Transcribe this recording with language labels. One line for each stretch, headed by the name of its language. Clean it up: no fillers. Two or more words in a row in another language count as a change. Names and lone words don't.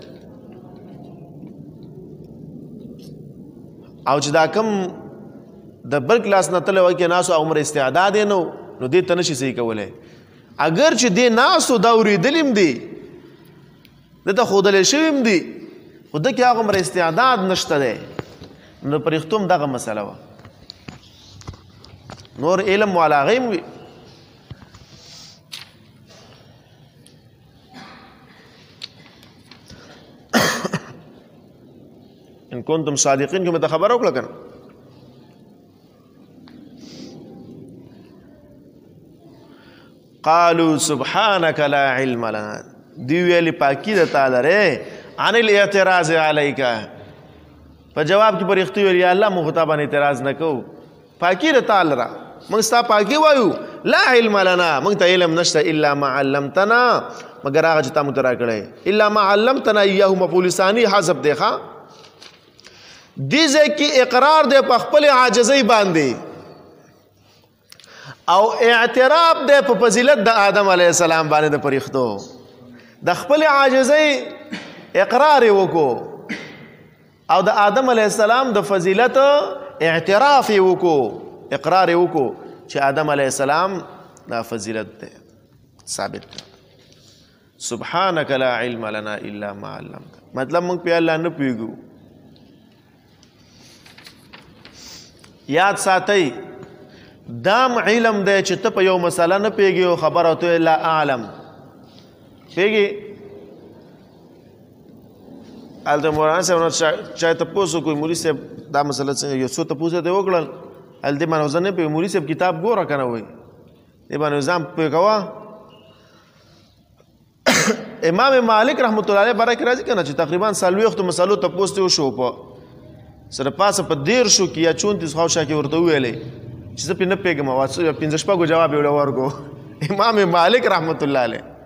Pashto: او چې دا کم د بل کلاس نه تللی وای کې ناسو عمر استعداد یې نه نو دې ته نشي صحیح کولی اگر چې دې ناسو دا اورېدلي هم دي دته ښودلی شوي هم دي خو ده کې هغومره استعداد نشته دی نو پرښتو هم دغه مسله وه نور علم والا هغې هم وي
Arabic: ان کنتم صادقین
Pashto: کې مې ته خبره وکړه که نه
Arabic: قالوا سبحانك لا علم لنا
Pashto: دی ویلي پاکي د تا لرې
Arabic: عن الاعتراض علیک
Pashto: په جواب کې پرښتې ویل یا الله موږ تا باندې اعتراض نه کوو پاکي د تا لره موږ ستا پاکي وایو
Arabic: لا علم لنا
Pashto: موږ ته علم نشته
Arabic: الا ما علمتنا
Pashto: مګر هغه چې تا موږ ته راکړی
Arabic: الا ما علمتنا ایاه
Pashto: مفعول ثاني حذف دی ښه دې ځای کې اقرار دی په خپل عاجزۍ باندې او اعتراف دی په فضیلت د آدم
Arabic: علیه السلام
Pashto: باندې د پرښتو د خپل عاجزۍ اقرار یې وکړو او د آدم
Arabic: علیه السلام
Pashto: د فضیلت اعتراف یې وکړو اقرار یې وکړو چې آدم
Arabic: علیه السلام
Pashto: دا فضیلت دی ثابت دی
Arabic: سبحانك لا علم لنا الا ما علمت
Pashto: مطلب موږ په الله نه پوهېږو یاد ساتئ دام علم دی چې ته په یو مسله نه پوهېږې او خبره ته
Arabic: لا اعلم
Pashto: پوهېږې هلته مولانا صاحب نه چا تپوس وکړو مولي صاحب دا مسله څنګه یو څو تپوس یې وکړل هلته باندې زه نه پوهېږم مولي صاحب کتاب ګوره که نه وایي دې باندې ځان پوه کوه امام مالک
Arabic: رحمت الله علیه
Pashto: باره کې راځي که نه چې تقریبا 40 مسلو تپوس ته وشو په سره پاسه په 13 کې یا 34 خواوشا کې ورته وویلې چې زه پرې نه پوهېږم 15 جواب یې ورکړو امام مالک
Arabic: رحمت الله علیه